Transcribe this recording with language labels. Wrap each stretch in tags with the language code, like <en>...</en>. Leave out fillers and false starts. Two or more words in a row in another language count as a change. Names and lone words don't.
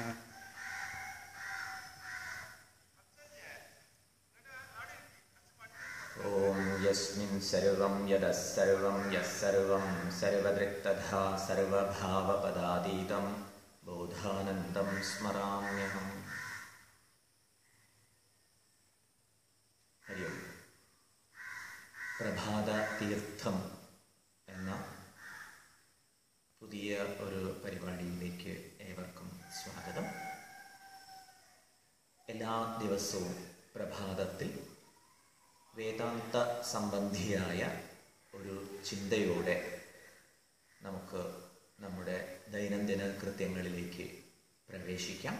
<sa>ॐ यस्मिन् सर्वं यदः सर्वं यः सर्वं सर्वदृक्तथा सर्वभावपदातीतं बोधानन्दं स्मराम्यहम्।</sa> <ml>ഹരി ഓം. പ്രഭാത തീർത്ഥം എന്ന പുതിയ ഒരു പരിപാടിയിലേക്ക് ഏവർക്കും സ്വാഗതം. എല്ലാ ദിവസവും പ്രഭാതത്തിൽ വേദാന്ത സംബന്ധിയായ ഒരു ചിന്തയോടെ നമുക്ക് നമ്മുടെ ദൈനംദിന കൃത്യങ്ങളിലേക്ക് പ്രവേശിക്കാം.</ml>